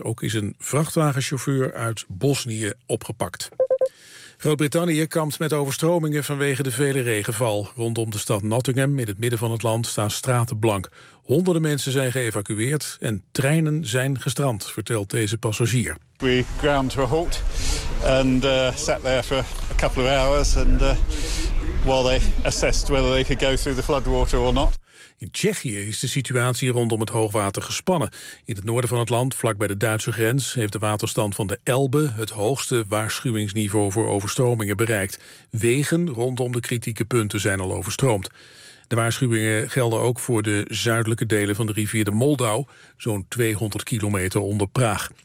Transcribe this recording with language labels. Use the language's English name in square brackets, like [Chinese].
[Dutch] Ook is een vrachtwagenchauffeur uit Bosnië opgepakt. Groot-Brittannië kampt met overstromingen vanwege de vele regenval. Rondom de stad Nottingham, in het midden van het land, staan straten blank. Honderden mensen zijn geëvacueerd en treinen zijn gestrand, vertelt deze passagier. [English] We ground to a halt and sat there for a couple of hours and while they assessed whether they could go through the floodwater or not. [Dutch] In Tsjechië is de situatie rondom het hoogwater gespannen. In het noorden van het land, vlak bij de Duitse grens, heeft de waterstand van de Elbe het hoogste waarschuwingsniveau voor overstromingen bereikt. Wegen rondom de kritieke punten zijn al overstroomd. De waarschuwingen gelden ook voor de zuidelijke delen van de rivier de Moldau, zo'n 200 kilometer onder Praag.